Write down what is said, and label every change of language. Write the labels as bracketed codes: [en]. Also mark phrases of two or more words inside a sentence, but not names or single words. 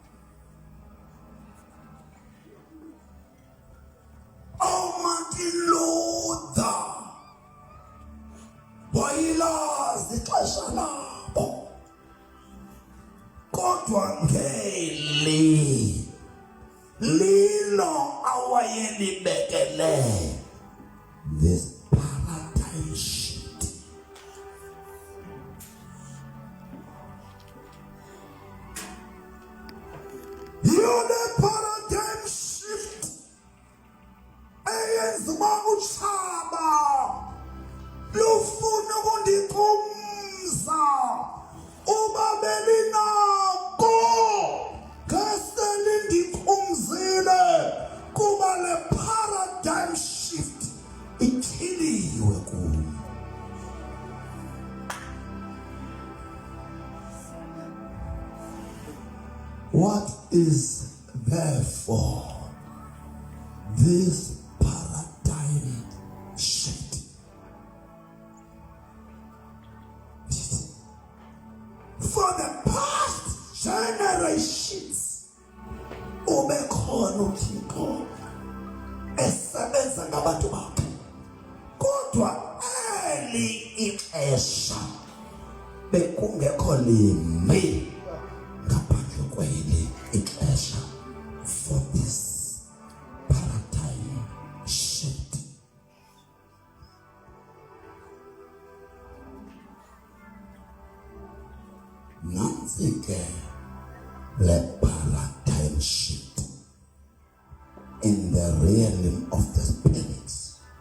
[xh] OMartin Luther wayilazi ixesha labo. Kodwa ngeli lilo awayelibekele [en] this paradigm shift. [xh] Yona [en] paradigm shift [xh] eyenziwa utshaba lufuna ukundiqumza uba belinako ngeselindiqumzile kuba le [en] paradigm shift [xh] ityhiliwe kum. [en] What is therefore this paradigm shift? For the past generations, [xh] ubekhona uThixo esebenza ngabantu bakhe. Kodwa eli ixesha bekungekho limbi ngaphandle kweli ixesha. [en] For this paradigm shift, [xh] nansi ke le [en] paradigm shift in the realm of the spirits.